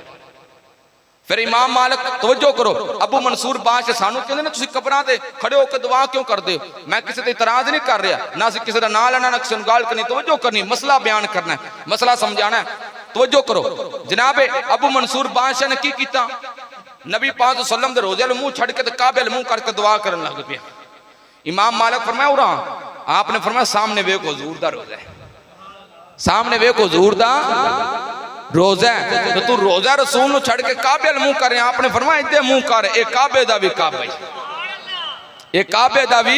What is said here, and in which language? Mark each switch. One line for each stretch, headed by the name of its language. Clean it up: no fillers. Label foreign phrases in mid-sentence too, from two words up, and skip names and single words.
Punjabi: پھر امام مالک توجہ کرو، ابو منصور بادشاہ سانوں کہندے نے تسیں قبراں تے کھڑے ہو کر دعا کیوں کردے ہو? میں کسی تے اعتراض نہیں کر رہا، نہ سی کسی دا نام لینا، نہ کسی نوں گال کرنی، توجہ کرنی، مسئلہ بیان کرنا ہے، مسئلہ سمجھانا ہے. توجہ کرو جناب، ابو منصور بادشاہ نے کی کیتا? نبی پاک
Arabic: صلى الله عليه وسلم
Punjabi: دے روضے منہ چھڈ کے تے کعبے منہ کر کے دعا کرن لگ پیا. امام مالک فرمایا اورا، آپ نے فرمایا سامنے ویکھو حضور دا روضہ ہے، سامنے ویکھو حضور دا روضہ ہے، تو تو روضہ رسول نوں چھڈ کے کعبے منہ کر رہے? آپ نے فرمایا ادھر منہ کر، اے کعبے دا بھی کعبہ ہی، اے کعبے دا بھی.